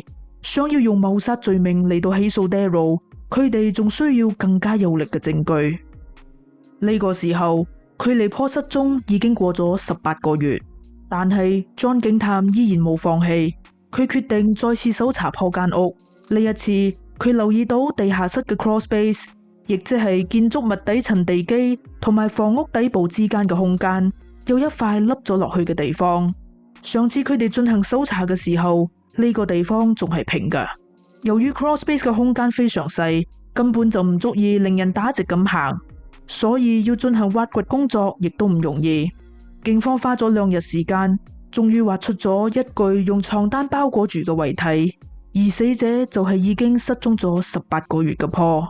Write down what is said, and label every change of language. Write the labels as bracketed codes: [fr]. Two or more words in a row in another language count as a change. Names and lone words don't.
[yue] 想要用謀殺罪名嚟到起訴 Daryl， 佢哋仲需要更加有力嘅證據。呢個時候，距離坡失蹤已經過咗18個月，但係 John 警探依然冇放棄，佢決定再次搜查坡間屋。呢一次，佢留意到地下室嘅 [en] crawl space， [yue] 亦即係建築物底層地基同埋房屋底部之間嘅空間，有一塊凹咗落去嘅地方。上次佢哋進行搜查嘅時候，呢個地方仲係平㗎。由於 [en] crawl space [yue] 嘅空間非常細，根本就唔足以令人打直咁行，所以要進行挖掘工作亦都唔容易。警方花咗2日時間，終於挖出咗一具用床單包裹住嘅遺體。而死者就係已經失蹤咗18個月嘅坡。